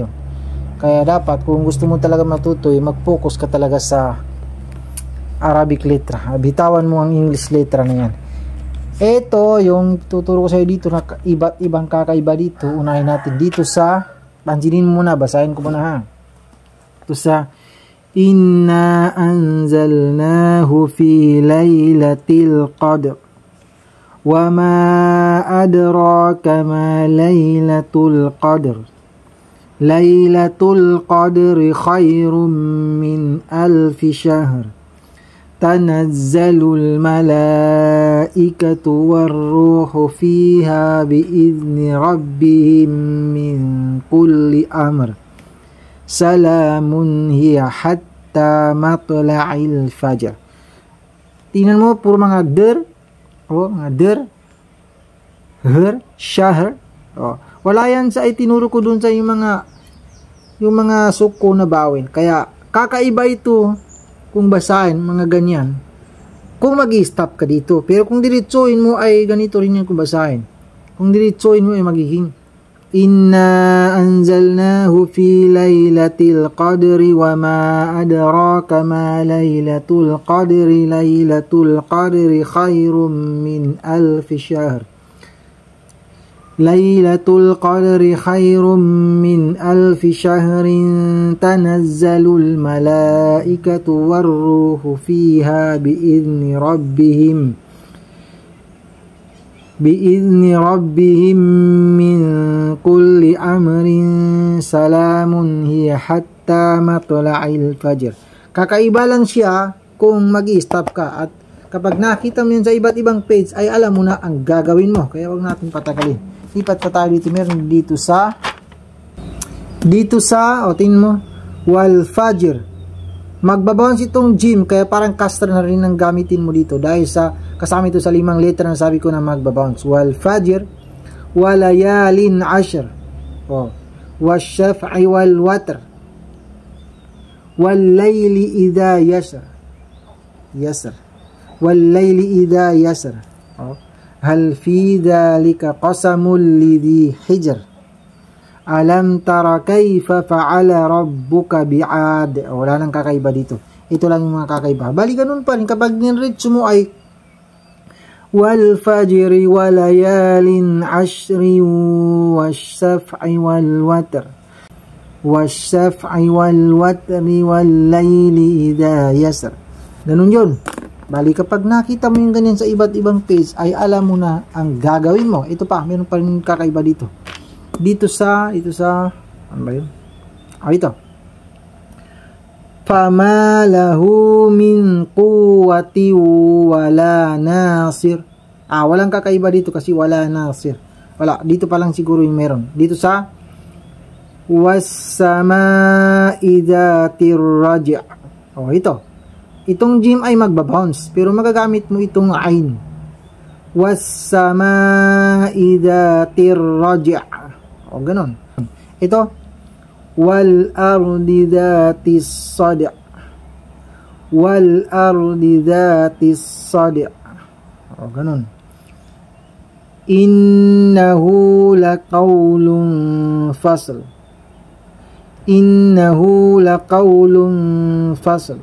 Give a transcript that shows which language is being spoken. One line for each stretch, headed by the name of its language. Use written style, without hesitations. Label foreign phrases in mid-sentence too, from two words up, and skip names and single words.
Filipino: Kaya dapat kung gusto mo talaga matuto, mag-focus ka talaga sa Arabic letra. Bitawan mo ang English letra na yan. Ito yung tuturo ko sa iyo dito na iba't ibang kakaiba dito. Unahin natin dito sa, pansinin mo muna, basahin ko muna ha. Ito sa
Arabic: إنا أنزلناه في ليلة القدر و ما أدراك ما ليلة القدر ليلة القدر خير من ألف شهر تنزل الملائكة والروح فيها بإذن ربهم من كل أمر سلام هي حتى مطلع الفجر.
Filipino: Tingnan mo, puro mga mga shahr. Wala yan sa itinuro ko dun sa yung mga suko na bawin. Kaya kakaiba ito kung basahin mga ganyan. Kung mag-i-stop ka dito. Pero kung diretsuin mo ay ganito rin yan kung basahin. Kung diretsuin mo ay magiging
Arabic: إنا أنزلناه في ليلة القدر وما أدراك ما ليلة القدر خير من ألف شهر ليلة القدر خير من ألف شهر تنزل الملائكة والروح فيها بإذن ربهم من كل أمر سلام هي حتى مطلع الفجر.
Filipino: Kakaiba lang siya kung mag-i-stop ka, at kapag nakita mo yun sa iba't ibang page ay alam mo na ang gagawin mo. Kaya wag natin patagalin. Lipat pa tayo dito. Meron dito sa tingin mo,
Arabic: والفجر.
Filipino: Magbabounce itong gym, kaya parang caster na rin ang gamitin mo dito dahil sa kasama ito sa 5 letra na sabi ko na magbabounce.
Arabic: والفجر وليال عشر والشفع والوتر والليل إذا يسر والليل إذا يسر هل في ذلك قسم لذي حجر ألم تر كيف فعل ربك بعاد.
Filipino: Wala nang kakaiba dito. Ito lang yung mga kakaiba. Bali ganun pa rin. Kapag nirritso mo ay
Arabic: والفجر وليال عشر والشفع والوتر والليل إذا يسر.
Filipino: Ganun yun. Bali kapag nakita mo yung ganyan sa iba't ibang page ay alam mo na ang gagawin mo. Ito pa. Meron pa rin kakaiba dito. Ito sa ano ba yun? Ito.
Arabic: فما له من قوة ولا ناصر.
Filipino: Walang kakaiba dito kasi
Arabic: ولا ناصر.
Filipino: Wala, dito pa lang siguro yung meron. Dito sa
Arabic: والسماء ذات الرجع'.
Filipino: Ito. Itong gym ay magbabounce, pero magagamit mo itong ain.
Arabic: والسماء ذات الرجع'.
Filipino: Ganon. Ito,
Arabic: والأرض ذات الصدع'. والأرض ذات الصدع'. Ganon. إنه لقول فصل. إنه لقول فصل.